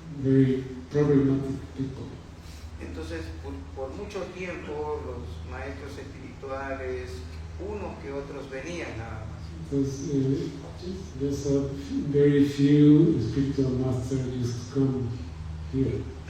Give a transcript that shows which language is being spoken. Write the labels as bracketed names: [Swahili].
[English] very problematic people. [Spanish] Entonces, por mucho tiempo, los maestros espirituales, unos que otros venían nada más. [English] Because there's a very few spiritual masters just come here.